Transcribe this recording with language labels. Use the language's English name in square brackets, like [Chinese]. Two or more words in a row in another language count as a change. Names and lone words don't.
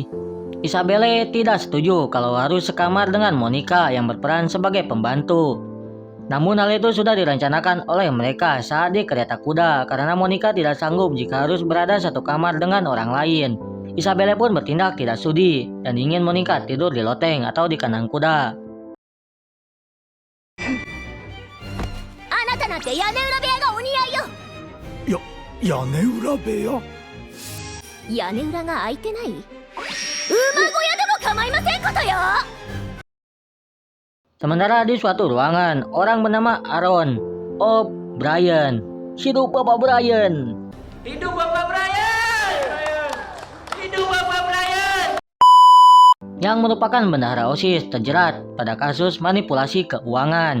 [Indonesian] Isabelle tidak setuju kalau harus sekamar dengan Monica yang berperan sebagai pembantu. Namun hal itu sudah direncanakan oleh mereka saat di kereta kuda karena Monica tidak sanggup jika harus berada satu kamar dengan orang lain. Isabelle pun bertindak tidak sudi dan ingin Monica tidur di loteng atau di kandang kuda. [Japanese] あなたなんて屋根裏部屋がお似合いよ。屋根裏部屋。屋根裏が開いてない？馬小屋でも構いませんことよ。 [Indonesian] Sementara di suatu ruangan, orang bernama Aaron O'Brien. Hidup Bapak Brian! Hidup Bapak Brian! Hidup Bapak Brian! Yang merupakan bendahara OSIS terjerat pada kasus manipulasi keuangan.